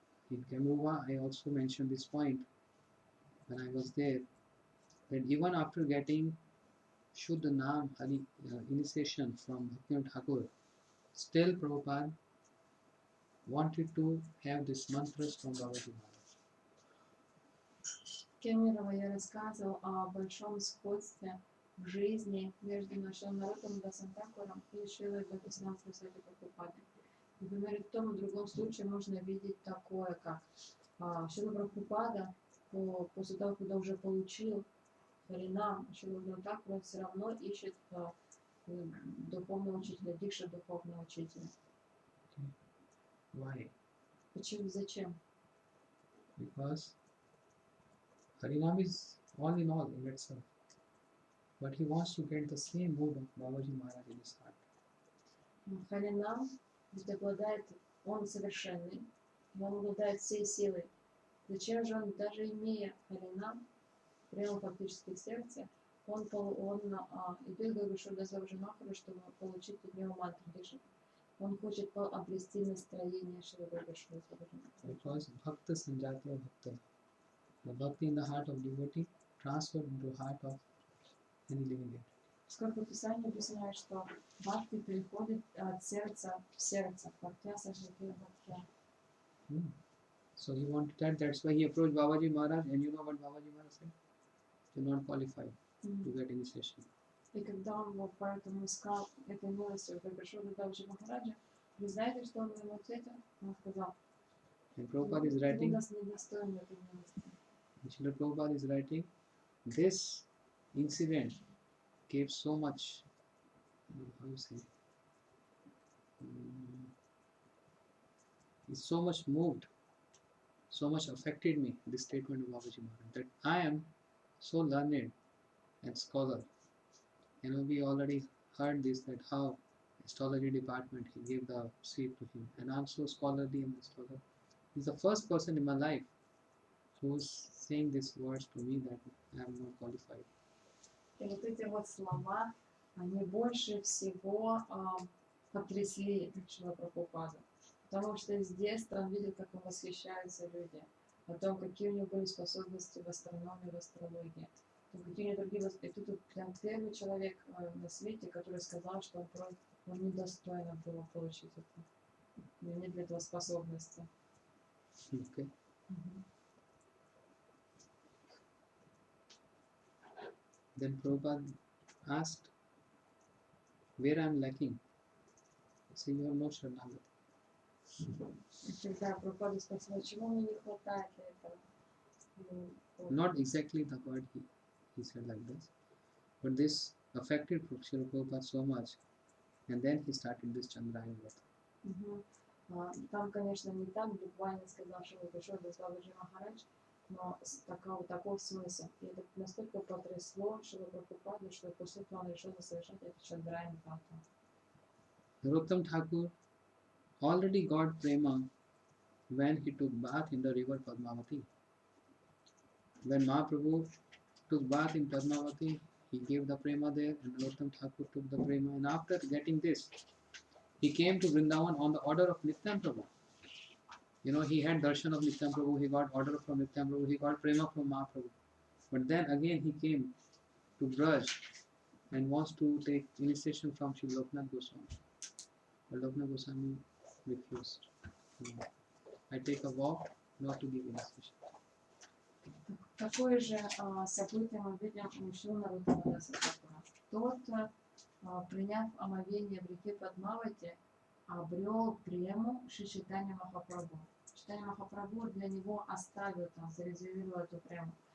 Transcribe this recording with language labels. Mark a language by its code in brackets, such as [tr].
[en] In Kamuva, I also mentioned this point when I was there, that even after getting Shuddha Naam Hari initiation from Bhaktivinoda Thakur, still Prabhupada wanted to have these mantras from Babaji Maharaj. [ru] Кемерова я рассказывал о большом сходстве в жизни между нашим народом Дасантакуром и Шрилой Бхактивиданта Сарасвати Прабхупадой. Например, и в том и другом случае можно видеть такое, как Шрила Прабхупада после того, когда уже получил Харинам, Шрила Бхактивиданта все равно ищет духовного учителя, дикша духовного учителя. [en] Why? [ru] Почему? Зачем? [en] Because Harinam is all in itself. But he wants to get the same mood of Babaji Maharaj in his heart. [ru] Харинам ведь обладает, он совершенный, и он обладает всей силой. Зачем же он, даже имея Харинам, прямо фактически в сердце, он идет к Бхактиведанта Махараджу, чтобы получить от него мантру Дикши. Он хочет обрести настроение Шрила Бхактиведанта. [en] Because Bhakta Sanjatya Bhakta. The bhakti in the heart of devotee transferred into the heart of any living entity. [ru] Сколько Писание объясняет, что бхакти переходит от сердца в сердце, бхактя сажатя бхактя. [en] So he wanted that, that's why he approached Babaji Maharaj, and you know what Babaji Maharaj said? You're not qualified to get initiation. [ru] И когда он его поэтому искал этой милостью, когда пришел до Бабаджи Махараджа, вы знаете, что он ему ответил? Он сказал, [en] And Prabhupada is writing, [ru] нас недостоин этой милости. [en] Srila Prabhupada is writing, this incident gave so much, how you say, it's so much moved, so much affected me, this statement of Babaji Maharaj, that I am so learned and scholar. You know, we already heard this, that how astrology department, he gave the seat to him, and I'm so scholarly and scholar. He's the first person in my life who's saying these words to me that I am not qualified. [ru] И вот эти вот слова, они больше всего потрясли Шрила Прабхупаду. Потому что с детства он видел, как восхищаются люди, о том, какие у него были способности в астрономии, в астрологии. Какие другие, и тут прям первый человек на свете, который сказал, что он недостойно было получить это. У него нет для этого способности. [en] Okay. Then Prabhupada asked, where I am lacking? He said, you are no Sharanagata. [ru] Когда Прабхупада спросил, чего мне не хватает для этого? [en] Not exactly the word he said like this, but this affected Srila Prabhupada so much, and then he started this Chandrayana Vrata. [ru] Там, конечно, не так буквально сказал, что он пришел до Бабаджи Махарадж, но такой смысл. И это настолько потрясло Шрила Прабхупаду, что после этого он решил совершать этот Chandrayana Vrata. [en] Narottam Thakur already got prema when he took bath in the river Padmavati. When Mahaprabhu took bath in Padmavati, he gave the prema there, and Narottam Thakur took the prema. And after getting this, he came to Vrindavan on the order of Nityam Prabhu. You know, he had darshan of Nityam Prabhu, he got order from Nityam Prabhu, he got prema from Mahaprabhu. But then again he came to Braj and wants to take initiation from Sri Loknath Goswami. But Loknath Goswami refused. I take a vow not to give initiation. [ru] Такое же событие мы видим у Шрила Нароттама Даса Такура. Тот, приняв омовение в реке Падмавати, обрел прему Шри Чайтанья Махапрабху. Чайтанья Махапрабху для него оставил там, зарезервировал эту прему.